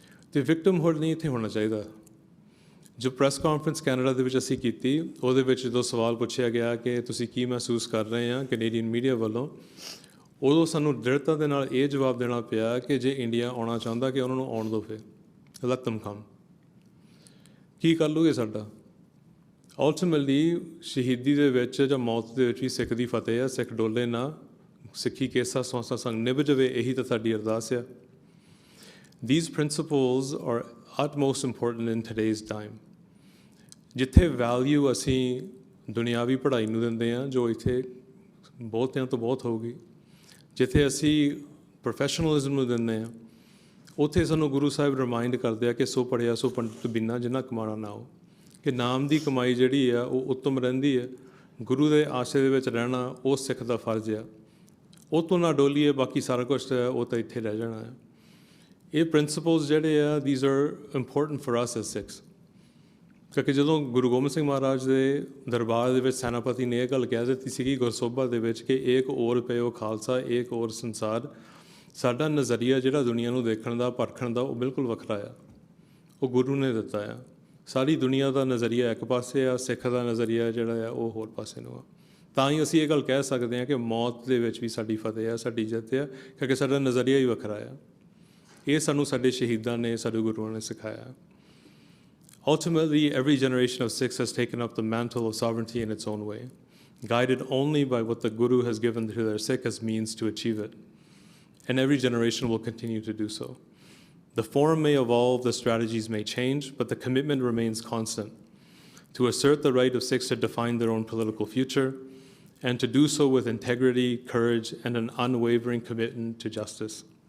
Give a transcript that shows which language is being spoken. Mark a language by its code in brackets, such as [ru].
[pa] ਅਤੇ ਵਿਕਟਮਹੁੱਡ ਨਹੀਂ ਇੱਥੇ ਹੋਣਾ ਚਾਹੀਦਾ। ਜੋ ਪ੍ਰੈਸ ਕਾਨਫਰੰਸ ਕੈਨੇਡਾ ਦੇ ਵਿੱਚ ਅਸੀਂ ਕੀਤੀ, ਉਹਦੇ ਵਿੱਚ ਜਦੋਂ ਸਵਾਲ ਪੁੱਛਿਆ ਗਿਆ ਕਿ ਤੁਸੀਂ ਕੀ ਮਹਿਸੂਸ ਕਰ ਰਹੇ ਆ ਕੈਨੇਡੀਅਨ ਮੀਡੀਆ ਵੱਲੋਂ, ਉਦੋਂ ਸਾਨੂੰ ਦ੍ਰਿੜਤਾ ਦੇ ਨਾਲ ਇਹ ਜਵਾਬ ਦੇਣਾ ਪਿਆ ਕਿ ਜੇ ਇੰਡੀਆ ਆਉਣਾ ਚਾਹੁੰਦਾ ਕਿ ਉਹਨਾਂ ਨੂੰ ਆਉਣ ਦਿਓ, ਫਿਰ [en] Let them come। [pa] ਕੀ ਕਰ ਲੂਗੇ ਸਾਡਾ? ਅਲਟੀਮੇਟਲੀ ਸ਼ਹੀਦੀ ਦੇ ਵਿੱਚ ਜਾਂ ਮੌਤ ਦੇ ਵਿੱਚ ਵੀ ਸਿੱਖ ਦੀ ਫਤਿਹ ਆ। ਸਿੱਖ ਡੋਲੇ ਨਾ, ਸਿੱਖੀ ਕੇਸਾ ਸੌਂਸਾ ਸੰਗ ਨਿਭ ਜਾਵੇ, ਇਹੀ ਤਾਂ ਸਾਡੀ ਅਰਦਾਸ ਆ। [en] These principles are utmost important in today's time। [pa] ਜਿੱਥੇ ਵੈਲਿਊ ਅਸੀਂ ਦੁਨਿਆਵੀ ਪੜ੍ਹਾਈ ਨੂੰ ਦਿੰਦੇ ਹਾਂ, ਜੋ ਇੱਥੇ ਬਹੁਤਿਆਂ ਤੋਂ ਬਹੁਤ ਹੋਊਗੀ, ਜਿੱਥੇ ਅਸੀਂ ਪ੍ਰੋਫੈਸ਼ਨਲਿਜ਼ਮ ਨੂੰ ਦਿੰਦੇ ਹਾਂ, ਉੱਥੇ ਸਾਨੂੰ ਗੁਰੂ ਸਾਹਿਬ ਰਿਮਾਈਂਡ ਕਰਦੇ ਆ ਕਿ ਸੋ ਪੜ੍ਹਿਆ ਸੋ ਪੰਡਿਤ ਬਿਨਾ ਜਿੰਨਾ ਕਮਾਣਾ ਨਾ ਹੋ, ਕਿ ਨਾਮ ਦੀ ਕਮਾਈ ਜਿਹੜੀ ਆ ਉਹ ਉੱਤਮ ਰਹਿੰਦੀ ਹੈ। ਗੁਰੂ ਦੇ ਆਸ਼ਰੇ ਦੇ ਵਿੱਚ ਰਹਿਣਾ ਉਹ ਸਿੱਖ ਦਾ ਫਰਜ਼ ਆ। ਉਹ ਤੋਂ ਨਾ ਡੋਲੀਏ, ਬਾਕੀ ਸਾਰਾ ਕੁਛ ਉਹ ਤਾਂ ਇੱਥੇ ਰਹਿ ਜਾਣਾ ਹੈ। ਇਹ ਪ੍ਰਿੰਸੀਪਲਸ ਜਿਹੜੇ ਆ, [en] these are important for us as Sikhs। [pa] ਕਿਉਂਕਿ ਜਦੋਂ ਗੁਰੂ ਗੋਬਿੰਦ ਸਿੰਘ ਮਹਾਰਾਜ ਦੇ ਦਰਬਾਰ ਦੇ ਵਿੱਚ ਸੈਨਾਪਤੀ ਨੇ ਇਹ ਗੱਲ ਕਹਿ ਦਿੱਤੀ ਸੀਗੀ ਗੁਰਸੋਭਾ ਦੇ ਵਿੱਚ ਕਿ ਏਕ ਔਰ ਪਇਓ ਖਾਲਸਾ ਏਕ ਔਰ ਸੰਸਾਰ, ਸਾਡਾ ਨਜ਼ਰੀਆ ਜਿਹੜਾ ਦੁਨੀਆ ਨੂੰ ਦੇਖਣ ਦਾ, ਪਰਖਣ ਦਾ, ਉਹ ਬਿਲਕੁਲ ਵੱਖਰਾ ਆ। ਉਹ ਗੁਰੂ ਨੇ ਦਿੱਤਾ ਆ। ਸਾਰੀ ਦੁਨੀਆ ਦਾ ਨਜ਼ਰੀਆ ਇੱਕ ਪਾਸੇ ਆ, ਸਿੱਖ ਦਾ ਨਜ਼ਰੀਆ ਜਿਹੜਾ ਆ ਉਹ ਹੋਰ ਪਾਸੇ ਨੂੰ ਆ। ਤਾਂ ਹੀ ਅਸੀਂ ਇਹ ਗੱਲ ਕਹਿ ਸਕਦੇ ਹਾਂ ਕਿ ਮੌਤ ਦੇ ਵਿੱਚ ਵੀ ਸਾਡੀ ਫਤਿਹ ਆ, ਸਾਡੀ ਜਿੱਤ ਆ, ਕਿਉਂਕਿ ਸਾਡਾ ਨਜ਼ਰੀਆ ਹੀ ਵੱਖਰਾ ਆ। ਇਹ ਸਾਨੂੰ ਸਾਡੇ ਸ਼ਹੀਦਾਂ ਨੇ, ਸਾਡੇ ਗੁਰੂਆਂ ਨੇ ਸਿਖਾਇਆ। [en] Ultimately, every generation of Sikhs has taken up the mantle of sovereignty in its own way, guided only by what the Guru has given to their Sikh as means to achieve it. And every generation will continue to do so. The form may evolve, the strategies may change, but the commitment remains constant, to assert the right of Sikhs to define their own political future, and to do so with integrity, courage, and an unwavering commitment to justice.